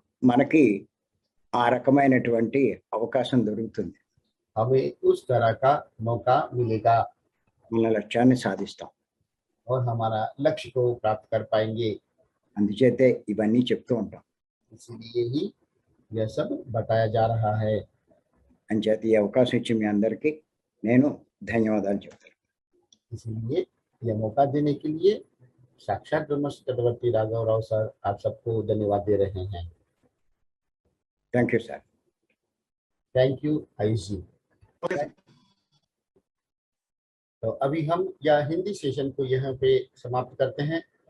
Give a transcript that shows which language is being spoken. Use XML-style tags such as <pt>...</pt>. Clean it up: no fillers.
<te>మనకి ఆ రకమైనటువంటి అవకాశం దొరుకుతుంది.</te> <hi>हमें उस तरह का मौका मिलेगा</hi> <te>మన లక్ష్యాన్ని సాధిస్తాం.</te> <hi>और हमारा लक्ष्य को प्राप्त कर पाएंगे।</hi> <te>అందుచేతే ఇవన్నీ చెప్తూ ఉంటాం.</te> <hi>इसीलिए ही यह सब बताया जा रहा है।</hi> <te>అంచేత ఈ అవకాశం ఇచ్చి మీ అందరికీ నేను ధన్యవాదాలు చెప్తాను.</te> <hi>इसलिए यह मौका देने के लिए साक्षात ब्रह्मर्षि तटवर्ती राघव राव सर आप सबको धन्यवाद दे रहे हैं।</hi> <en>Thank you sir. Thank you Ayush ji. Okay sir.</en> <hi>तो अभी हम यह हिंदी सेशन को यहाँ पे समाप्त करते हैं।</hi>